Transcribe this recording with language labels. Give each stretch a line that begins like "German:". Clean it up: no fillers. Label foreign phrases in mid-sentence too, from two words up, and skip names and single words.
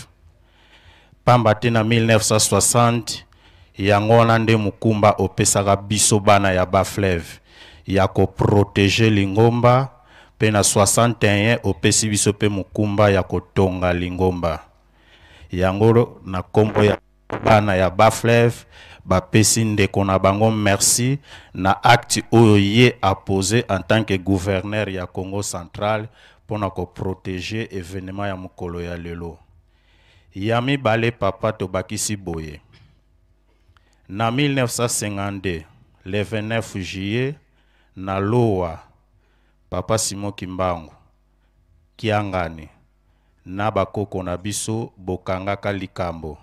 Lingala: Pamba te na 1960 yango wana nde mukumba opesaka biso bana ya ba fleuve ya ko protéger lingomba pe na 61 opesi biso pe mukumba ya kotonga lingomba. Yango na kombo ya bana ya ba fleuve bapesi ndeko na bango merci na acte oyo ye
French: a posé en tant que gouverneur
Lingala: ya Congo Central pour na ko protéger événement ya mukolo ya lelo. Yami bale papa tobakisi boye. Na 1952,
French: le 29 juillet,
Lingala: na loa, papa Simon Kimbangu, Kiangani, na bakoko na biso bokangaka likambo.